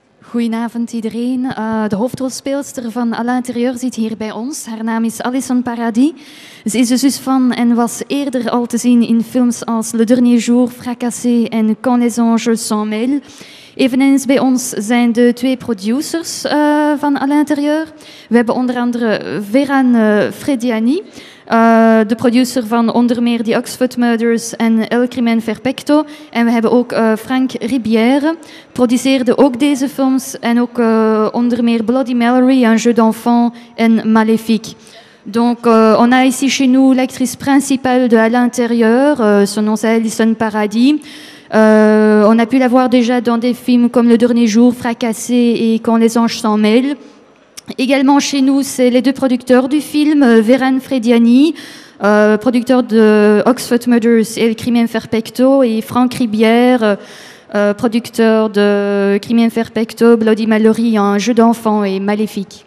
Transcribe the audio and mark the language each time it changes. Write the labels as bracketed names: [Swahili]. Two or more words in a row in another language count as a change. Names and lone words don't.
[Dutch] Goedenavond iedereen. De hoofdrolspeelster van À l'intérieur zit hier bij ons. Haar naam is Alison Paradis. Ze is de zus van en was eerder al te zien in films als Le Dernier Jour, Fracassé en Quand les anges s'en mêlent. Eveneens bij ons zijn de twee producers van À l'intérieur. We hebben onder andere Veran Frediani, de producer van onder meer The Oxford Murders en El Crimen Perfecto. En we hebben ook Franck Ribière, produceerde ook deze films en ook onder meer Bloody Mary, Un jeu d'enfant en Maléfique. [French] Donc, on a ici chez nous l'actrice principale de À l'intérieur, son nom c'est Alison Paradis. On a pu la voir déjà dans des films comme Le Dernier Jour, Fracassé et Quand les anges s'en mêlent. Également chez nous, c'est les deux producteurs du film, Veran Frediani, producteur de Oxford Murders et Le Crimen Perfecto, et Franck Ribière, producteur de Crimen Perfecto, Bloody Mary, Un jeu d'enfant et Maléfique.